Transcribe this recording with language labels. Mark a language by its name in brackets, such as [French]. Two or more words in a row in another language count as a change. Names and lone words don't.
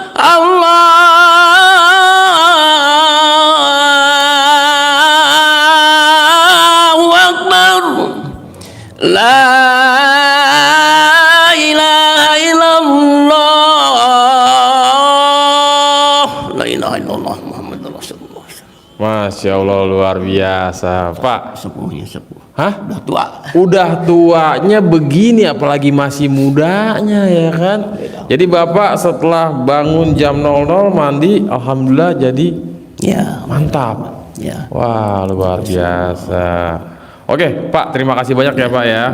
[Arabic] الله أكبر. لا إله إلا الله. لا إله إلا الله محمد رسول الله. ما شاء الله, [Indonesian] luar biasa, Pak. Sepuhnya sepuh. Hah? Udah tua. Udah tuanya begini, apalagi masih mudanya, ya kan? Jadi Bapak setelah bangun jam 00 mandi, alhamdulillah jadi Ya, mantap. ya. Wah, luar biasa. Oke, Pak, terima kasih banyak ya, Pak ya.